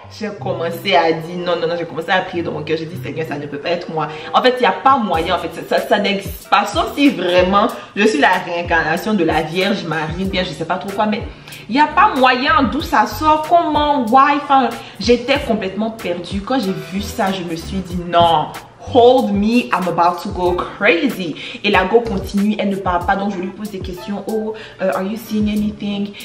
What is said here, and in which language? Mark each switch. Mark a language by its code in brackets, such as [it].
[fr] J'ai commencé à dire non, j'ai commencé à prier dans mon cœur. J'ai dit Seigneur, ça ne peut pas être moi. En fait, il n'y a pas moyen, en fait, ça n'existe pas. Sauf si vraiment je suis la réincarnation de la Vierge Marie, bien je sais pas trop quoi, mais il n'y a pas moyen d'où ça sort, comment, why. Enfin, j'étais complètement perdue. Quand j'ai vu ça, je me suis dit non. [en] Hold me, I'm about to go crazy. [fr] Et la go continue, elle ne parle pas, donc je lui pose des questions. [en] Oh, are you seeing anything?